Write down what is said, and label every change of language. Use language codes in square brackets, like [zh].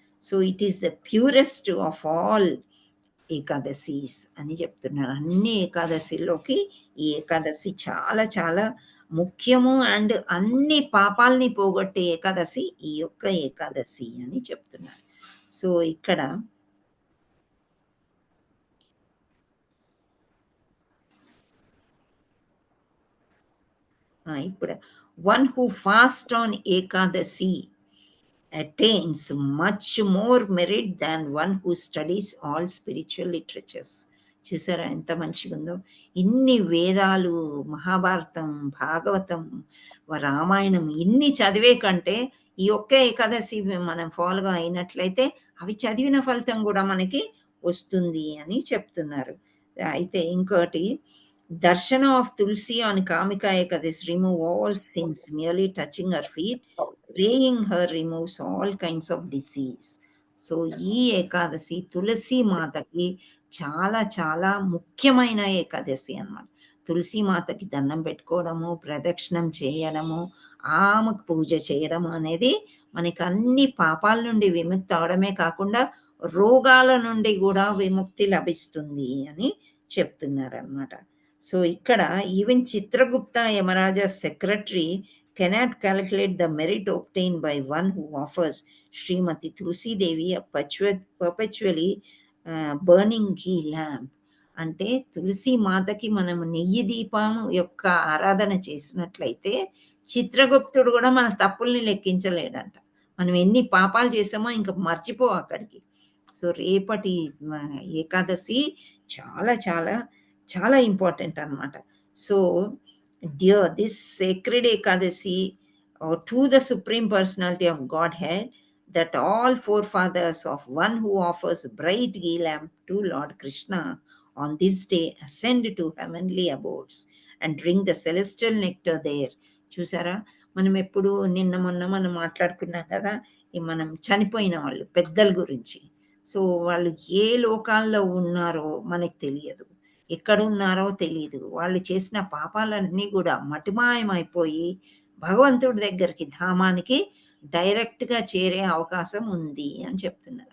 [en] so, it is the purest of all Ekadashis [te] అని చెప్తున్నారు. అన్ని ఏకాదశిలోకి ఈ ఏకాదశి చాలా చాలా ముఖ్యము అండ్ అన్ని పాపాలని పోగొట్టే ఏకాదశి ఈ యొక్క ఏకాదశి అని చెప్తున్నారు. [en] so, [te] ఇక్కడ ఇప్పుడు [en] One who fast on Ekadashi attains much more merit than one who studies all spiritual literatures. [te] చూసారా ఎంత మంచిగుందో. ఇన్ని వేదాలు, మహాభారతం, భాగవతం, రామాయణం ఇన్ని చదివే కంటే ఈ ఒక్క ఏకాదశి మనం ఫాలో అయినట్లయితే అవి చదివిన ఫలితం కూడా మనకి వస్తుంది అని చెప్తున్నారు. అయితే ఇంకోటి, [en] Darshanam of Tulsi on Kamika Ekadashi remove all sins, merely touching her feet, praying her removes all kinds of disease. [te] So, ఈ ఏకాదశి తులసి మాతకి చాలా చాలా ముఖ్యమైన ఏకాదశి అన్నమాట. తులసి మాతకి దండం పెట్టుకోవడము, ప్రదక్షిణం చేయడము, ఆమెకు పూజ చేయడము అనేది మనకి అన్ని పాపాల నుండి విముక్తి అవడమే కాకుండా రోగాల నుండి కూడా విముక్తి లభిస్తుంది అని చెప్తున్నారన్నమాట. [en] So, ఇక్కడ even Chitragupta Yamaraja secretary cannot calculate the merit obtained by one who offers Srimati Tulsi Devi a perpetually burning ghee lamp. [te] అంటే తులసి మాతకి మనం నెయ్యి దీపం యొక్క ఆరాధన చేసినట్లయితే చిత్రగుప్తుడు కూడా మన తప్పుల్ని లెక్కించలేడంట. మనం ఎన్ని పాపాలు చేసామో ఇంకా మర్చిపో అక్కడికి. సో, రేపటి ఏకాదశి చాలా చాలా చాలా ఇంపార్టెంట్ అన్నమాట. [en] So, dear, this sacred Ekadasi to the Supreme Personality of Godhead, that all forefathers of one who offers bright ghee lamp to Lord Krishna on this day ascend to heavenly abodes and drink the celestial nectar there. [te] చూసారా, మనం ఎప్పుడు నిన్న మొన్న మనం మాట్లాడుకున్నాం కదా, ఈ మనం చనిపోయిన వాళ్ళు పెద్దల గురించి. సో, వాళ్ళు ఏ లోకాల్లో ఉన్నారో మనకు తెలియదు, ఎక్కడున్నారో తెలియదు. వాళ్ళు చేసిన పాపాలన్నీ కూడా మటుమాయమైపోయి భగవంతుడి దగ్గరికి, ధామానికి డైరెక్ట్గా చేరే అవకాశం ఉంది అని చెప్తున్నారు.